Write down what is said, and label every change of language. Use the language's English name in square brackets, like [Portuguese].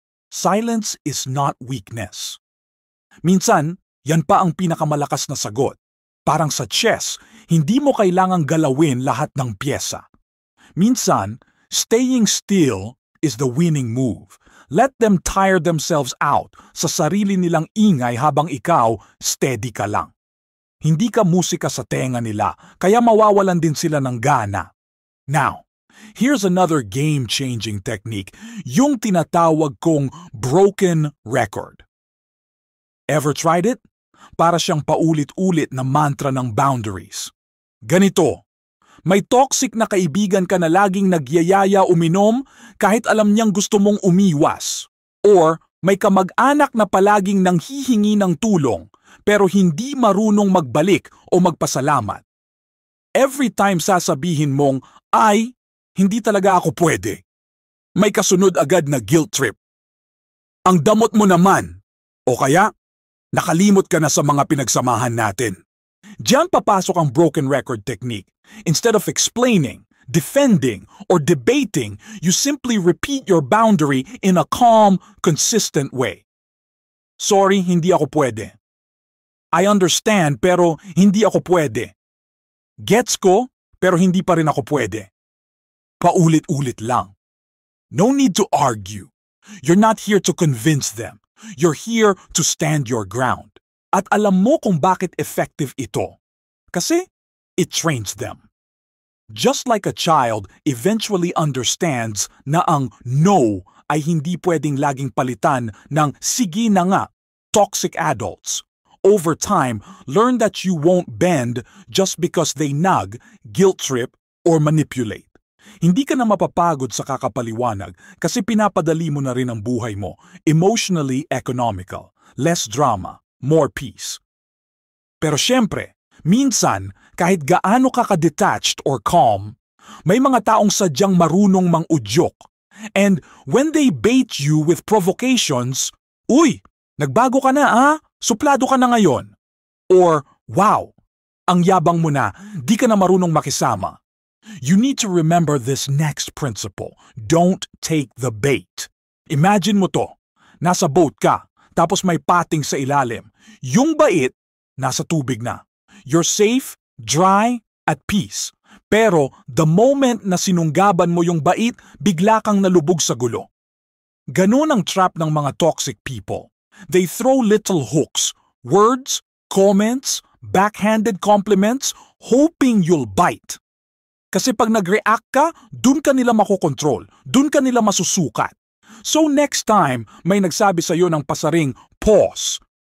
[English] Silence is not weakness. [Filipino] Minsan, yan pa ang pinakamalakas na sagot. Parang sa chess, hindi mo kailangang galawin lahat ng pyesa. [English] Minsan, staying still is the winning move. Let them tire themselves out [Filipino] sa sarili nilang ingay habang ikaw steady ka lang. Hindi ka musika sa tenga nila, kaya mawawalan din sila ng gana. [English] Now, here's another game-changing technique, [Filipino] yung tinatawag kong [English] broken record. Ever tried it? [Filipino] Para siyang paulit-ulit na mantra ng boundaries. Ganito. May toxic na kaibigan ka na laging nagyayaya uminom kahit alam niyang gusto mong umiwas. Or may kamag-anak na palaging nanghihingi ng tulong pero hindi marunong magbalik o magpasalamat. [English] Every time [Filipino] sasabihin mong, ay, hindi talaga ako pwede. May kasunod agad na guilt trip. Ang damot mo naman. O kaya, nakalimot ka na sa mga pinagsamahan natin. Diyan papasok ang broken record technique. [English] Instead of explaining, defending, or debating, you simply repeat your boundary in a calm, consistent way. [Filipino] Sorry, hindi ako pwede. [English] I understand, [Filipino] pero hindi ako pwede. Gets ko, pero hindi pa rin ako pwede. Paulit-ulit lang. [English] No need to argue. You're not here to convince them. You're here to stand your ground. [Filipino] At alam mo kung bakit effective ito. Kasi [English] it trains them. Just like a child eventually understands [Filipino] na ang no ay hindi pwedeng laging palitan ng sige na nga, [English] toxic adults. Over time, learn that you won't bend just because they nag, guilt trip, or manipulate. [Filipino] Hindi ka na mapapagod sa kakapaliwanag kasi pinapadali mo na rin ang buhay mo. [English] Emotionally economical, less drama, more peace. [Filipino] Pero syempre, minsan, kahit gaano ka ka-detached or calm, may mga taong sadyang marunong mang-udyok. [English] And when they bait you with provocations, [Filipino] "Uy, nagbago ka na ah? Suplado ka na ngayon." Or, "Wow, ang yabang mo na, di ka na marunong makisama." [English] You need to remember this next principle. Don't take the bait. [Filipino] Imagine mo to. Nasa boat ka, tapos may pating sa ilalim. Yung bait, nasa tubig na. [English] You're safe, dry, at peace. [Filipino] Pero [English] the moment [Filipino] na sinunggaban mo yung bait, bigla kang nalubog sa gulo. Ganun ang trap ng mga toxic people. [English] They throw little hooks, words, comments, backhanded compliments, hoping you'll bite. [Filipino] Kasi pag nag-react ka, dun ka nila makokontrol, dun ka nila masusukat. [English] So next time [Filipino] may nagsabi sa iyo ng pasaring, pause.